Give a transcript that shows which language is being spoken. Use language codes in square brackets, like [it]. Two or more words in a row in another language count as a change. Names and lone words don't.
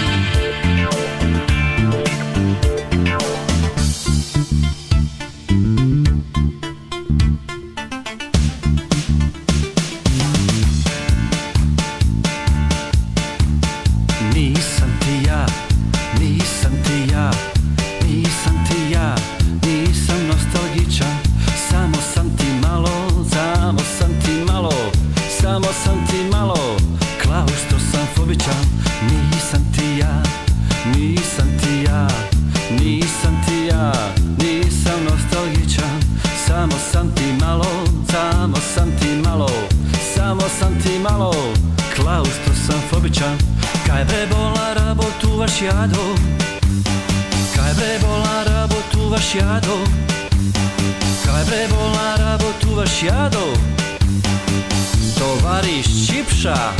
[sr] Nisam ti ja, nisam ti ja, nisam ti ja, nisam nostalgičan, samo sam ti malo, samo sam ti malo, samo sam ti malo, klaustrofobičan. Nisam ti ja, nisam ti ja, nisam ti ja, nisam nostalgičan, samo sam ti malo, samo sam ti malo, samo sam ti malo, klaustrofobičan. [rom] Kaj bre bola rabo tu vaš jado, kaj bre bola rabo tu vaš jado, kaj bre bola rabo tu vaš jado, tovariš Čipša.